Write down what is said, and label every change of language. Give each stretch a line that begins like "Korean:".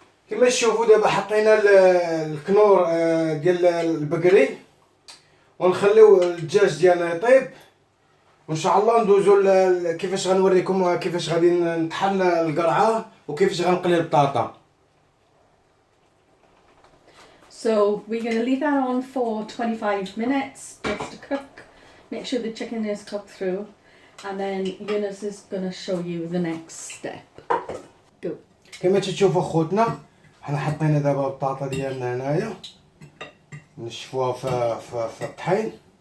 Arabic: كما تشوفوا دابا حطينا الكنور ديال البقري ونخليو الدجاج ديالنا يطيب وان شاء الله ندوزو كيفاش غنوريكم كيفاش غادي نطحن القرعه وكيفاش غنقلي البطاطا.
English: So we're going to leave that on for 25 minutes just to cook. Make sure the chicken is cooked through, and then Yunus is going to show you the next step. Go.
Arabic: كما تشوفوا خوتنا حنا حطينا دابا البطاطا ديالنا هنايا نشفوها في الطحين